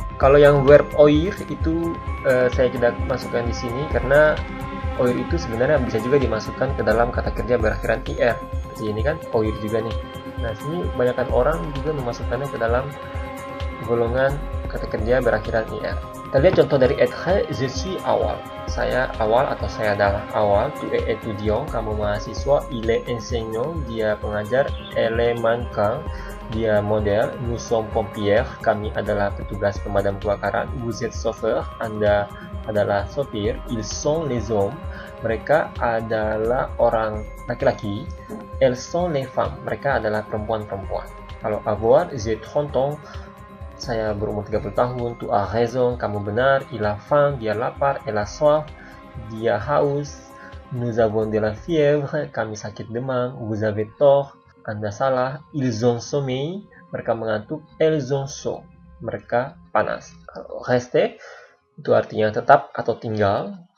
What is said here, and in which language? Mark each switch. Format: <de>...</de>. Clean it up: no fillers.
<id>Kalau yang verb oir itu saya tidak masukkan di sini karena oir itu sebenarnya bisa juga dimasukkan ke dalam kata kerja berakhiran ir. Seperti ini kan oir juga nih. Nah, sini kebanyakan orang juga memasukkannya ke dalam golongan kata kerja berakhiran ir. Kita lihat contoh dari être,</id> <fr>je suis awal.</fr> <id>Saya awal atau saya adalah awal.</id> <fr>Tu es étudiant,</fr> <id>kamu mahasiswa.</id> <fr>Il est enseignant,</fr> <id>dia pengajar.</id> <fr>Elle est mannequin,</fr> <id>dia model.</id> <fr>Nous sommes pompiers,</fr> <id>kami adalah petugas pemadam kebakaran.</id> <fr>Vous êtes chauffeur,</fr> <id>Anda adalah sopir.</id> <fr>Ils sont les hommes,</fr> <id>mereka adalah orang laki-laki.</id> <fr>Elles sont les femmes,</fr> <id>mereka adalah perempuan-perempuan. Kalau avoir,</id> <fr>j'ai 30 ans,</fr> <id>saya berumur 30 tahun.</id> <fr>Tu as raison,</fr> <id>kamu benar.</id> <fr>Il a faim,</fr> <id>dia lapar.</id> <fr>Elle a soif,</fr> <id>dia haus.</id> <fr>Nous avons de la fièvre,</fr> <id>kami sakit demam.</id> <fr>Vous avez tort,</fr> <id>Anda salah.</id> <fr>Ils ont sommeil,</fr> <id>mereka mengantuk.</id> <fr>Elles ont chaud,</fr> <id>mereka panas. Kalau rester itu artinya tetap atau tinggal.</id>